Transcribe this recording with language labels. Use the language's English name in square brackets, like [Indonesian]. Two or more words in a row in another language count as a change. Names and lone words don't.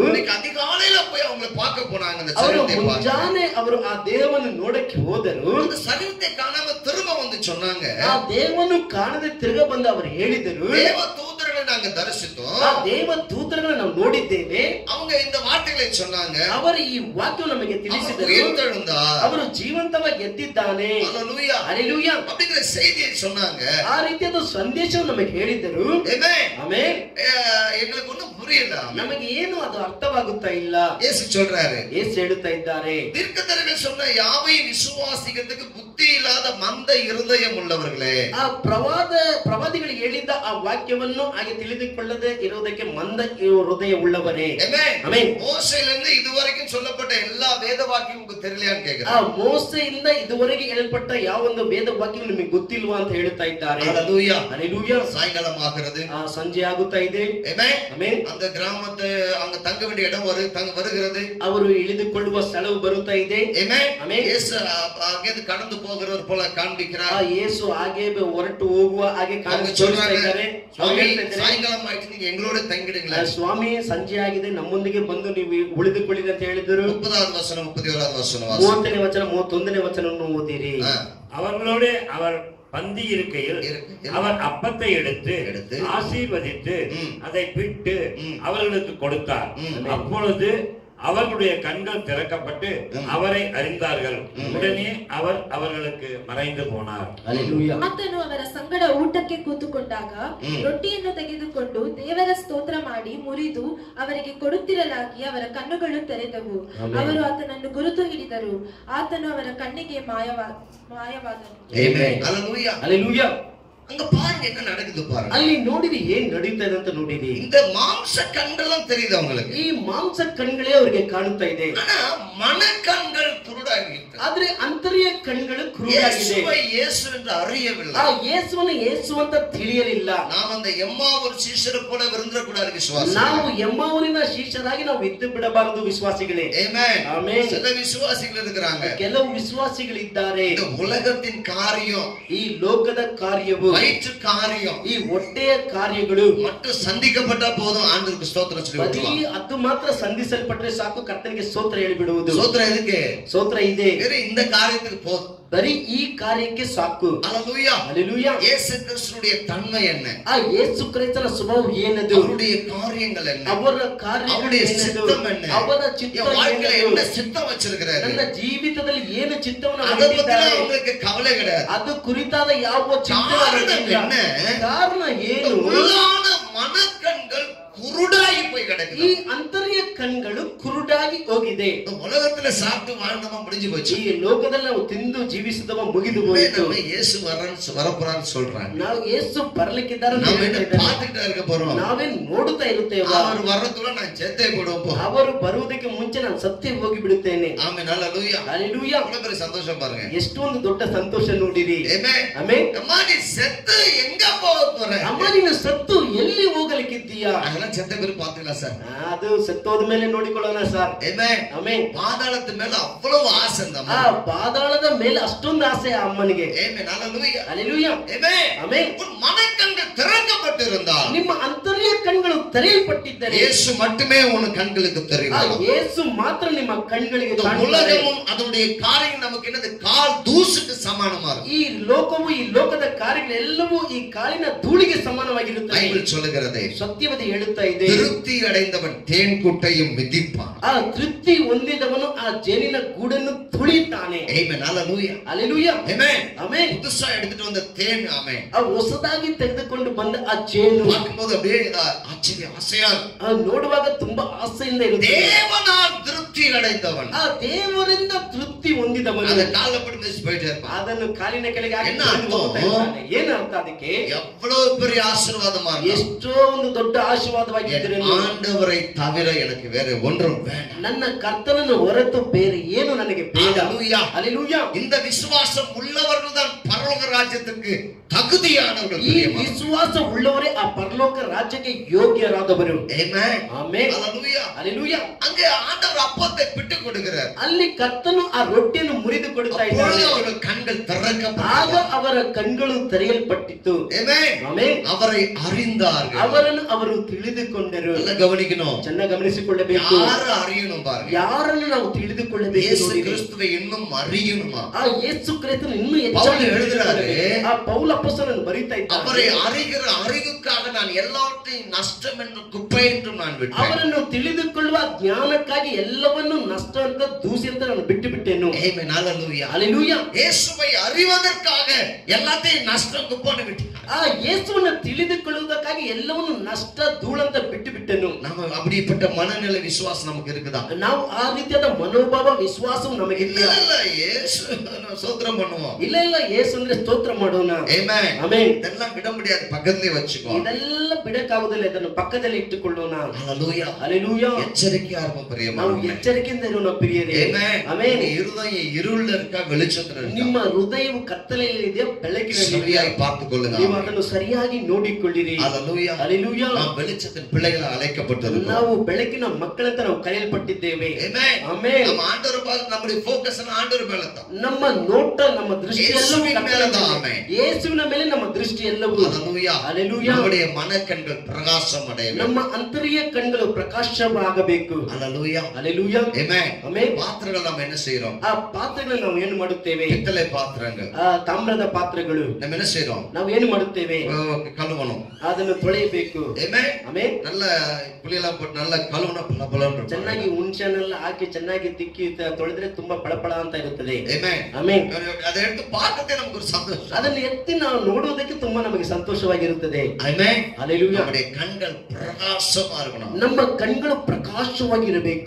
[Tamil] இன்னைக்கு அதிகாலையில போய் அவங்களை பார்க்க போனாங்க. அந்த [Kannada] ಅವರು [Tamil] சரீரத்தை பார்க்க. [Kannada] ಮುಂಜಾನೆ ಅವರು ಆ ದೇವವನ್ನು ನೋಡಕ್ಕೆ ಹೋದರು. [Tamil] அந்த சரீரத்தை காணாம திரும்ப வந்து சொன்னாங்க, [Kannada] ಆ ದೇವವನ್ನು ಕಾಣದೆ ತಿರುಗ ಬಂದು ಅವರು ಹೇಳಿದರು, [Tamil] தேவ தூதர்களை நாங்க தரிசித்தோம். [Kannada] ಆ ದೇವ ದೂತರನ್ನು ನಾವು ನೋಡಿದ್ದೇವೆ. [Tamil] அவங்க இந்த வார்த்தைகளை சொன்னாங்க, [Kannada] ಅವರು ಈ ವಾಕ್ಯ ನಮಗೆ [Tamil] அவர் [Kannada] ತಿಳಿಸಿದರು. [Tamil] உயிர்த்தெழுந்தார். [Kannada] ಅವರು ಜೀವಂತವಾಗಿ ಎದ್ದಿದ್ದಾನೆ. [Tamil] ஹல்லேலூயா. [Kannada] ಹಲ್ಲೇಲೂಯಾ. [Tamil] அப்படிங்கிற செய்தியை சொன்னாங்க. [Kannada] ಆ ರೀತಿಯಾದ ಸಂದೇಶ ನಮಗೆ ಹೇಳಿದರು. [Tamil] ஆமென். [Kannada] ಆಮೆನ್. [Tamil] எங்களுக்கு ஒண்ணும் புரியல. [Kannada] ನಮಗೆ ಏನು ಅದು ಅರ್ಥವಾಗುತ್ತಾ ಇಲ್ಲ. [Tamil] இயேசு சொல்றாரு, [Kannada] ಯೇಸು ಹೇಳುತ್ತಾ ಇದ್ದಾರೆ, [Tamil] தீர்க்கதரிசிகள் சொன்ன யாவையும் விசுவாசிக்கிறதுக்கு புத்தி இல்லாத மந்த இருதயம் உள்ளவர்களே. [Kannada] ಆ ಪ್ರವಾದಿಗಳಿಗೆ ಹೇಳಿದ್ದ ಆ ವಾಕ್ಯವನ್ನು ಹಾಗೆ ತಿಳಿದುಕೊಳ್ಳದೆ ಇರುವುದಕ್ಕೆ ಮಂದ ಹೃದಯ ಉಳ್ಳವರೇ. [Tamil] ஆமென். [Kannada] ಆಮೆನ್. [Tamil] மோசேயிலிருந்து இதுவரைக்கும் சொல்லப்பட்ட எல்லா வேத வாக்கியம் உங்களுக்கு தெரியலையான்னு [Kannada] ಆ [Tamil] கேக்குறேன். [Kannada] ಮೋಸೆಯಿಂದ ಇದುವರೆಗೆ ಹೇಳಲ್ಪಟ್ಟ ಯಾವೊಂದು ವೇದ ವಾಕ್ಯ ನಿಮಗೆ ಗೊತ್ತಿಲ್ವಾ ಅಂತ ಹೇಳ್ತಾ ಇದ್ದಾರೆ. [Tamil] ஹல்லேலூயா. [Kannada] ಹಲ್ಲೇಲೂಯಾ. [Tamil] சாயங்காலம் ஆகிறது. [Kannada] ಆ ಸಂಜೆ ಆಗುತ್ತಾ ಇದೆ. [Tamil] ஆமென். [Kannada] ಆಮೆನ್. [Tamil] அந்த கிராமத்தை அங்க தங்க வேண்டிய இடம் வருகிறது. [Kannada] ಅವರು ಇಳಿದುಕೊಳ್ಳುವ ಸ್ಥಳವು ಬರುತ್ತಾ ಇದೆ. [Tamil] ஆமென். ஆமென். இயேசு அங்கிருந்து கடந்து போகிறவர் போல [Kannada] ಆ [Tamil] காண்பிக்கிறார். [Kannada] ಯೇಸು ಹಾಗೆ ಹೊರಟು ಹೋಗುವ ಹಾಗೆ [Tamil] அவங்க [Kannada] ಕಾಣಿಸ್ತಾ [Tamil] சொல்றாங்க, [Kannada] ಇದ್ದಾರೆ. [Tamil] சுவாமி [Kannada] ಹೇಳ್ತಾ ಇದ್ದಾರೆ, [Tamil] சாயங்காலம் ஆயிடுச்சு, நீங்க எங்களோட தங்கிடுங்களேன். [Kannada] ಸ್ವಾಮಿ ಸಂಜೆ ಆಗಿದೆ, ನಮ್ಮೊಂದಿಗೆ ಬಂದು ನೀವು ಉಳಿದುಕೊಳ್ಳಿ ಅಂತ ಹೇಳಿದರು. [Tamil] 30வது வசனம் 31வது வசனம் [Kannada] 30ನೇ ವಚನ 31ನೇ ವಚನವನ್ನು ಓದಿರಿ. [Tamil] அவர்களோடு அவர் பந்தி இருக்கையில் அவர் அப்பத்தை எடுத்து ஆசீர்வதித்து அதை பிட்டு அவர்களுக்கு கொடுத்தார். அப்பொழுது அவர்களுடைய கண்கள் திறக்கப்பட்டு அவரை அறிந்தார்கள். உடனே அவர் அவர்களுக்கு மறைந்து போனார். [Kannada] ಹಲ್ಲೇಲೂಯಾ. ಆತನು ಅವರ ಸಂಗಡ ಊಟಕ್ಕೆ ಕೂತುಕೊಂಡಾಗ ರೊಟ್ಟಿಯನ್ನು ತೆಗೆದುಕೊಂಡು ದೇವರ ಸ್ತೋತ್ರ ಮಾಡಿ ಮುರಿದು ಅವರಿಗೆ ಕೊಡುತ್ತಿರಲಾಗಿ ಅವರ ಕಣ್ಣುಗಳು ತೆರೆದವು. ಅವರು ಆತನನ್ನು ಗುರುತು ಹಿಡಿದರು. ಆತನು ಅವರ ಕಣ್ಣಿಗೆ ಮಾಯವಾದನು. [Tamil] ஆமென். ஹல்லேலூயா. [Kannada] ಹಲ್ಲೇಲೂಯಾ. [Tamil] அங்க பாருங்க என்ன நடக்குது பாருங்க. [Kannada] ಅಲ್ಲಿ ನೋಡಿರಿ ಏನ್ ನಡೀತಾ ಇದೆ ಅಂತ ನೋಡಿರಿ. [Tamil] இந்த மாம்ச கண்களும் தெரியுது அவங்களுக்கு. [Kannada] ಈ ಮಾಂಸ ಕಣ್ಗಳೇ ಅವರಿಗೆ ಕಾಣುತ್ತಾ ಇದೆ. [Tamil] ஆனா மனக்கண்கள் குருடாகிவிட்டது. [Kannada] ಆದ್ರೆ ಅಂತರ್ಯ ಕಣ್ಗಳು ಕುರುಡಾಗಿದೆ. [Tamil] இயேசுவை இயேசு என்று அறியவில்லை. [Kannada] ಆ ಯೇಸುವನ್ನು ಯೇಸು ಅಂತ ತಿಳಿಯಲಿಲ್ಲ. [Tamil] நாம் அந்த எம்மாவூர் சீஷரை போல விருந்தக்கூடாது விசுவாசி. [Kannada] ನಾವು ಎಮ್ಮಾವೂರಿನ ಶಿಷ್ಯರಾಗಿ ನಾವು ಇದ್ದು ಬಿಡಬಾರದು ವಿಶ್ವಾಸಿಗಳೇ. [Tamil] ஆமென். [Kannada] ಆಮೆನ್. [Tamil] சில விசுவாசிகள் இருக்கிறாங்க. [Kannada] ಕೆಲವು ವಿಶ್ವಾಸಿಗಳಿದ್ದಾರೆ. [Tamil] இந்த உலகத்தின் காரியம், [Kannada] ಈ ಲೋಕದ ಕಾರ್ಯವು, [Tamil] வயிற்று காரியம், [Kannada] ಈ ಹೊಟ್ಟೆಯ ಕಾರ್ಯಗಳು [Tamil] மட்டும் சந்திக்கப்பட்டா போதும் ஆண்டவருக்கு ஸ்தோத்திரம் சொல்லி [Kannada] ಬರೀ [Tamil] விட்டுருவாங்க. [Kannada] ಅದು ಮಾತ್ರ ಸಂಧಿಸಲ್ಪಟ್ರೆ ಸಾಕು, ಕರ್ತನಿಗೆ ಸ್ತೋತ್ರ ಹೇಳಿಬಿಡುವುದು. [Tamil] ஸ்தோத்திரம் எதுக்கு? [Kannada] ಸ್ತೋತ್ರ ಇದೆ, [Tamil] வேற இந்த காரியத்துக்கு போதும். [Kannada] ಬರೀ ಈ ಕಾರ್ಯಕ್ಕೆ ಸಾಕು. [Tamil] ஹல்லேலூயா. [Kannada] ಹಲ್ಲೇಲೂಯಾ. [Tamil] இயேசு கிறிஸ்துவுடைய தன்மை என்ன? [Kannada] ಆ ಯೇಸು ಕ್ರಿಸ್ತನ ಸ್ವಭಾವ ಏನದು? [Tamil] அவருடைய காரியங்கள் என்ன? [Kannada] ಅವರ ಕಾರ್ಯಗಳು [Tamil] அவருடைய [Kannada] ಏನದು? [Tamil] சித்தம் என்ன? [Kannada] ಅವರ ಚಿತ್ತ [Tamil] என் வாழ்க்கையில [Kannada] ಏನದು? [Tamil] என்ன சித்தம் வச்சிருக்கிறாரு? [Kannada] ನನ್ನ ಜೀವಿತದಲ್ಲಿ ಏನು ಚಿತ್ತವನ್ನು [Tamil] அத பத்தி [Kannada] ಮಾಡಿದ್ದಾರೆ? [Tamil] உங்களுக்கு கவலை கிடையாது. [Kannada] ಅದು ಕುರಿತಾದ ಯಾವ ಚಿಂತನೆ [Tamil] காரணம் [Kannada] ಇಲ್ಲ. [Tamil] என்ன? [Kannada] ಕಾರಣ ಏನು? [Tamil] உள்ளான மனக்கண்கள் குருடாகி போய் [Kannada] ಈ [Tamil] கிடக்குது. [Kannada] ಅಂತರ್ಯ ಕಣ್ಗಳು ಕುರುಡಾಗಿ ಹೋಗಿದೆ. [Tamil] உலகத்துல சாப்பிட்டு வாழ்ந்தவன் முடிஞ்சு போச்சு. [Kannada] ಈ ಲೋಕದಲ್ಲಿ ನಾವು ತಿಂದು ಜೀವಿಸಿದವ ಮುಗಿದು ಹೋಯಿತು. [Tamil] நம்ம இயேசு வரப்போறான்னு சொல்றாங்க. [Kannada] ನಾವು ಯೇಸು ಬರ್ಲಿಕ್ಕಿದ್ದಾರೆ ಅಂತ [Tamil] நாம [Kannada] ಹೇಳ್ತಾ [Tamil] என்ன [Kannada] ಇದ್ದಾರೆ. [Tamil] பார்த்துக்கிட்டே இருக்க போறோம். [Kannada] ನಾವೇನ್ ನೋಡುತ್ತಾ ಇರುತ್ತೇವೆ. [Tamil] அவர் வர்றதுக்குள்ள நான் செத்தே போடுவோம். [Kannada] ಅವರು ಬರುವುದಕ್ಕೆ ಮುಂಚೆ ನಾನು ಸತ್ಯ ಹೋಗಿ ಬಿಡುತ್ತೇನೆ. [Tamil] ஆமென். ஹalleluya. ஹalleluya. அவ்வளவு பெரிய சந்தோஷம் பாருங்க. [Kannada] ಎಷ್ಟೊಂದು ದೊಡ್ಡ ಸಂತೋಷ ನೋಡಿರಿ. [Tamil] ஆமென். [Kannada] ಆಮೆನ್. [Tamil] அம்மா நீ செத்து எங்க போக போற? [Kannada] ಅಮ್ಮ ನೀನು ಸತ್ತು ಎಲ್ಲಿ ಹೋಗಲಿಕ್ಕಿದ್ದೀಯಾ? [Tamil] அதெல்லாம் செத்த பேரு பாத்தீங்களா சார்? [Kannada] ಅದು ಸತ್ತೋದ ಮೇಲೆ ನೋಡಿಕೊಳ್ಳೋಣ ಸರ್. [Tamil] ஆமென். [Kannada] ಆಮೆನ್. [Tamil] பாதாளத்து மேல அவ்வளவு ஆசை அந்த [Kannada] ಆ [Tamil] அம்மா. [Kannada] ಪಾದಾಳದ ಮೇಲೆ ಅಷ್ಟೊಂದು ಆಸೆ ಆ ಅಮ್ಮನಿಗೆ. [Tamil] ஆமென். ஹalleluya. ஹalleluya. ஆமென். [Kannada] ಆಮೆನ್. [Tamil] உன் மனக்கண்கள் திறக்கப்பட்டிருந்தால் [Kannada] ನಿಮ್ಮ ಅಂತರ್ಯ ಕಣ್ಗಳು ತೆರೆಯಲ್ಪಟ್ಟಿದ್ದರೆ [Tamil] இயேசு மட்டுமே உன் கண்களுக்கு [Kannada] ಆ [Tamil] தெரியும். [Kannada] ಯೇಸು ಮಾತ್ರ ನಿಮ್ಮ ಕಣ್ಗಳಿಗೆ [Tamil] இந்த [Kannada] ಕಾಣುತ್ತಾರೆ. [Tamil] உலகமும் அதனுடைய காரியம் நமக்கு என்னது கால் தூசுக்கு சமானமா இருக்கும். [Kannada] ಈ ಲೋಕವು ಈ ಲೋಕದ ಕಾರ್ಯಗಳೆಲ್ಲವೂ ಈ ಕಾಲಿನ ಧೂಳಿಗೆ ಸಮಾನವಾಗಿರುತ್ತದೆ. [Tamil] பைபிள் சொல்லுகிறது [Kannada] ಸತ್ಯವತೆ ಹೇಳುತ್ತಾ ಇದೆ. [Tamil] திருப்தி அடைந்தவன் தேன் கூட்டையும் மிதிப்பான். [Kannada] ಆ ತೃಪ್ತಿ ಹೊಂದಿದವನು ಆ ಜೇನಿನ ಗೂಡನ್ನು ತುಳಿತಾನೆ. [Tamil] ஆமென். ஹalleluya. [Kannada] ಹalleluya. [Tamil] ஆமென். [Kannada] ಆಮೆನ್. [Tamil] புதுசா எடுத்துட்டு வந்த தேன். ஆமென். [Kannada] ಆ ಹೊಸದಾಗಿ ತೆಗೆದುಕೊಂಡು ಬಂದ ಆ ಜೇನು [Tamil] பார்க்கும்போது அப்படியே ஆச்சரிய ஆசையா [Kannada] ನೋಡುವಾಗ ತುಂಬಾ ಆಸೆಯಿಂದ ಇರುತ್ತೆ. [Tamil] தேவனால் திருப்தி அடைந்தவன் [Kannada] ಆ ದೇವರಿಂದ ತೃಪ್ತಿ ಹೊಂದಿದವನು [Tamil] அந்த கால்ல போட்டு மிதிச்சு போயிட்டே இருப்பான். [Kannada] ಅದನ್ನು ಕಾಲಿನ ಕೆಳಗೆ ಹಾಕಿ [Tamil] என்ன ಅರ್ಥ? [Kannada] ಹೋಗ್ತಾ ಇರ್ತಾನೆ. ಏನು ಅರ್ಥ ಅದಕ್ಕೆ? [Tamil] எவ்வளவு பெரிய ஆசீர்வாதமா இருந்தா [Kannada] ಎಷ್ಟೋ ಒಂದು ದೊಡ್ಡ ಆಶೀರ್ವಾದವಾಗಿದ್ದರೆ [Tamil] ஆண்டவரை தவிர எனக்கு வேற ஒன்றும் வேண்டாம். [Kannada] ನನ್ನ ಕರ್ತನನ್ನು ಹೊರತು ಬೇರೆ ಏನು ನನಗೆ ಬೇಡ. [Tamil] ஹalleluya. [Kannada] ಹalleluya. [Tamil] இந்த விசுவாசம் உள்ளவர்கள் தான் பரலோக ராஜ்யத்துக்கு தகுதியானவர்கள். [Kannada] ಈ ವಿಶ್ವಾಸ ಉಳ್ಳವರೇ ಆ ಪರಲೋಕ ರಾಜ್ಯಕ್ಕೆ ಯೋಗ್ಯರಾದವರು. [Tamil] ஆமென். [Kannada] ಆಮೆನ್. [Tamil] ஹalleluya. [Kannada] ಹalleluya. [Tamil] அங்கே ஆண்டவர் அப்பத்தை பிட்டு கொடுக்கிறார். [Kannada] ಅಲ್ಲಿ ಕರ್ತನು ಆ ರೊಟ್ಟಿಯನ್ನು ಮುರಿದು ಕೊಡುತ್ತಾ ಇದ್ದಾನೆ. [Tamil] அவர்கள் கண்கள் [Kannada] ಆಗ [Tamil] திறக்கப்பட்டது. [Kannada] ಅವರ ಕಣ್ಗಳು ತೆರೆಯಲ್ಪಟ್ಟಿತ್ತು. [Tamil] ஆமென். [Kannada] ಆಮೆನ್. [Tamil] அவரை அறிந்தார்கள். [Kannada] ಅವರನ್ನು ಅವರು ತಿಳಿದುಕೊಂಡರು. [Tamil] நல்லா கவனிக்கணும். [Kannada] ಚೆನ್ನಾಗಿ ಗಮನಿಸಿಕೊಳ್ಳಬೇಕು. [Tamil] யாரை அறியணும் பாருங்க. [Kannada] ಯಾರನ್ನು ನಾವು ತಿಳಿದುಕೊಳ್ಳಬೇಕು [Tamil] இயேசு [Kannada] ನೋಡಿರಿ. [Tamil] கிறிஸ்துவை இன்னும் அறியணுமா? [Kannada] ಆ ಯೇಸು ಕ್ರಿಸ್ತನು ಇನ್ನೂ ಪೌಲ ಹೆಚ್ಚಾಗಿ [Tamil] எழுதுறாரு. [Kannada] ಆ ಪೌಲ ಅಪೊಸ್ತಲನು ಬರೀತಾ [Tamil] அவரை [Kannada] ಇದ್ದಾನೆ. [Tamil] அறிகிற அறிவுக்காக நான் எல்லாவற்றையும் நஷ்டம் என்று குப்பை என்றும் நான் விட்டேன். [Kannada] ಅವರನ್ನು ತಿಳಿದುಕೊಳ್ಳುವ ಜ್ಞಾನಕ್ಕಾಗಿ ಎಲ್ಲವನ್ನು ನಷ್ಟ ಅಂತ ದೂಸಿ ಅಂತ ನಾನು ಬಿಟ್ಟು ಬಿಟ್ಟೆನು. [Tamil] ஆமென். ஹalleluya. [Kannada] ಹalleluya. [Tamil] இயேசுவை அறிவதற்காக எல்லாத்தையும் நஷ்டம் குப்பைன்னு விட்டேன். [Kannada] ಆ ಯೇಸುವನ್ನು ತಿಳಿದುಕೊಳ್ಳುವುದಕ್ಕಾಗಿ ಎಲ್ಲವನ್ನು ನಷ್ಟ ಧೂಳಂತ ಬಿಟ್ಟು ಬಿಟ್ಟೆನು. [Tamil] நம்ம அப்படிப்பட்ட மனநிலை விசுவாசம் நமக்கு இருக்குதா? [Kannada] ನಾವು ಆ ರೀತಿಯಾದ ಮನೋಭಾವ ವಿಶ್ವಾಸವು ನಮಗೆ [Tamil] இல்ல [Kannada] ಇಲ್ಲ. [Tamil] இல்ல இயேசு சோத்திரம் பண்ணுவோம். [Kannada] ಇಲ್ಲ ಇಲ್ಲ ಯೇಸು ಅಂದ್ರೆ ಸ್ತೋತ್ರ ಮಾಡೋಣ. [Tamil] ஆமென். [Kannada] ಆಮೆನ್. [Tamil] இதெல்லாம் விட முடியாது. பக்கத்திலே வச்சுக்கோ. [Kannada] ಇದೆಲ್ಲ ಬಿಡಕ್ಕಾಗುವುದಿಲ್ಲ. ಇದನ್ನು ಪಕ್ಕದಲ್ಲಿ ಇಟ್ಟುಕೊಳ್ಳೋಣ. [Tamil] ஹalleluya. [Kannada] ಹalleluya. [Tamil] எச்சரிக்கையா இருப்போம் [Kannada] ನಾವು [Tamil] பிரியமானவர்களே. [Kannada] ಎಚ್ಚರಿಕೆಯಿಂದ ಇರೋಣ ಪ್ರಿಯರೇ. [Tamil] ஆமென். [Kannada] ಆಮೆನ್. [Tamil] உங்க இருதயம் இருள்ல இருக்கா வெளிச்சத்துல இருக்கா? [Kannada] ನಿಮ್ಮ ಹೃದಯವು ಕತ್ತಲೆಯಲ್ಲಿ ಇದೆಯಾ ಬೆಳಕಿನಲ್ಲಿ [Tamil] சரியாய் பார்த்துக் கொள்ளுங்க. [Kannada] ನೀವು ಅದನ್ನು ಸರಿಯಾಗಿ ನೋಡಿಕೊಳ್ಳಿರಿ. [Tamil] ஹalleluya. [Kannada] ಹalleluya. [Tamil] நாம் வெளிச்சத்தின் பிள்ளைகளை அழைக்கப்பட்டிருக்கிறோம். [Kannada] ನಾವು ಬೆಳಕಿನ ಮಕ್ಕಳಂತ ನಾವು ಕರೆಯಲ್ಪಟ್ಟಿದ್ದೇವೆ. [Tamil] ஆமென். [Kannada] ಆಮೆನ್. [Tamil] நம்ம ஆண்டவர் பார்த்து நம்முடைய ஃபோக்கஸ் ஆண்டவர் மேல தான். [Kannada] ನಮ್ಮ ನೋಟ ನಮ್ಮ ದೃಷ್ಟಿ ಎಲ್ಲವೂ ಯೇಸುವಿನ ಮೇಲೆ தான். ಆಮೆನ್. ಯೇಸುವಿನ ಮೇಲೆ ನಮ್ಮ ದೃಷ್ಟಿ ಎಲ್ಲವೂ. [Tamil] ஹalleluya. [Kannada] ಹalleluya. [Tamil] நம்முடைய மனக்கண்கள் பிரகாசம் அடைய வேண்டும். [Kannada] ನಮ್ಮ ಅಂತರ್ಯ ಕಣ್ಗಳು ಪ್ರಕಾಶವಾಗಬೇಕು. [Tamil] ஹalleluya. [Kannada] ಹalleluya. [Tamil] ஆமென். [Kannada] ಆಮೆನ್. [Tamil] பாத்திரங்கள் நம்ம என்ன செய்றோம்? [Kannada] ಆ ಪಾತ್ರೆಗಳನ್ನು ನಾವು ಏನು ಮಾಡುತ್ತೇವೆ? [Tamil] பித்தளை பாத்திரங்கள். [Kannada] ಆ ತಾಮ್ರದ ಪಾತ್ರೆಗಳು [Tamil] நம்ம என்ன செய்றோம்? [Kannada] ನಾವು ಏನು ಮಾಡುತ್ತೇವೆ? [Tamil] கழுவணும். [Kannada] ಅದನ್ನು ತೊಳೆಯಬೇಕು. [Tamil] ஆமென். [Kannada] ಆಮೆನ್. [Tamil] நல்ல புளியெல்லாம் போட்டு நல்ல கழுவுன பளபளன்னு [Kannada] ಚೆನ್ನಾಗಿ ಹುಣಸೆಹಣ್ಣೆಲ್ಲ ಹಾಕಿ ಚೆನ್ನಾಗಿ ತಿಕ್ಕಿ ತೊಳೆದ್ರೆ ತುಂಬಾ ಪಳಪಳ ಅಂತ ಇರುತ್ತದೆ. [Tamil] ஆமென். [Kannada] ಆಮೆನ್. [Tamil] அதை எடுத்து பார்க்கவே நமக்கு ஒரு சந்தோஷம். [Kannada] ಅದನ್ನು ಎತ್ತಿ ನಾವು ನೋಡುವುದಕ್ಕೆ ತುಂಬಾ ನಮಗೆ ಸಂತೋಷವಾಗಿರುತ್ತದೆ. [Tamil] ஆமென். [Kannada] ಹalleluya. [Tamil] நம்முடைய கண்கள் பிரகாசமா இருக்கணும். [Kannada] ನಮ್ಮ ಕಣ್ಗಳು ಪ್ರಕಾಶವಾಗಿರಬೇಕು.